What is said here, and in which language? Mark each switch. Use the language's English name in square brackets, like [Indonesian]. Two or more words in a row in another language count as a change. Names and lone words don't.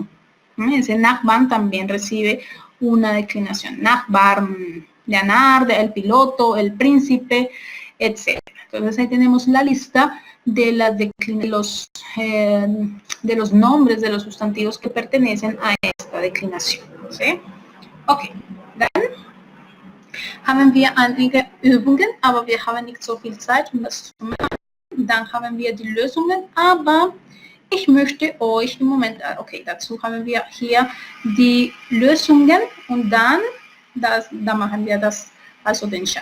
[Spanish] Ese Nachbarn también recibe una declinación. Nachbarn, Leonardo, el piloto, el príncipe, etc. Entonces ahí tenemos la lista de los nombres de los sustantivos que pertenecen a esta declinación. ¿Sí? [German] Okay, dann haben wir einige Übungen, aber wir haben nicht so viel Zeit, um das zu machen. Dann haben wir die Lösungen, aber ich möchte euch im Moment, okay, dazu haben wir hier die Lösungen und dann da machen wir das, also den Chat.